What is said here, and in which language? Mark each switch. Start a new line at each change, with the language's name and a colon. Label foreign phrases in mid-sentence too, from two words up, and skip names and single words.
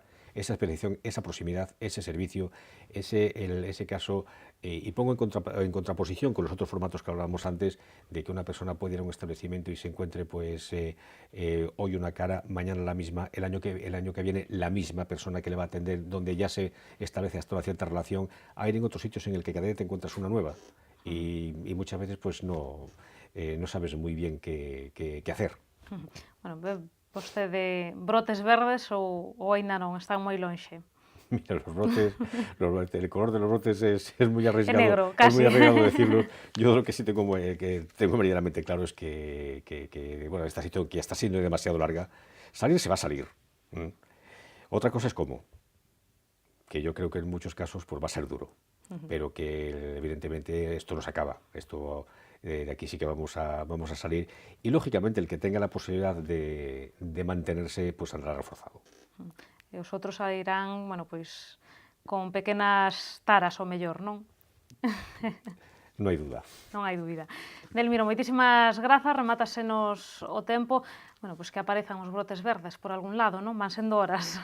Spanish: Esa especialización, esa proximidad, ese servicio, ese caso, y pongo en contraposición con los otros formatos que hablábamos antes, de que una persona puede ir a un establecimiento y se encuentre pues hoy una cara, mañana la misma, el año que viene la misma persona que le va a atender, donde ya se establece hasta una cierta relación, a ir en otros sitios en el que cada día te encuentras una nueva, y muchas veces pues no sabes muy bien qué hacer. Bueno,
Galician: vostede brotes verdes ou aínda non, están moi lonxe?
Spanish: Mira, el color de los brotes es muy arriesgado, negro, es muy casi. arriesgado decirlo. Yo lo que sí tengo meridianamente claro es que bueno, esta situación que ya está siendo demasiado larga, salir se va a salir. Otra cosa es cómo, que yo creo que en muchos casos pues va a ser duro, pero que evidentemente esto no se acaba. Esto de aquí sí que vamos a salir, y lógicamente el que tenga la posibilidad de mantenerse pues saldrá reforzado.
Galician: E os outros sairán, bueno, pois con pequenas taras ao mellor, non? No hai duda. Non hai dúbida. Delmiro, moitísimas grazas, remátasenos o tempo. Bueno, pois que aparezan os brotes verdes por algún lado, non? Van sendo horas.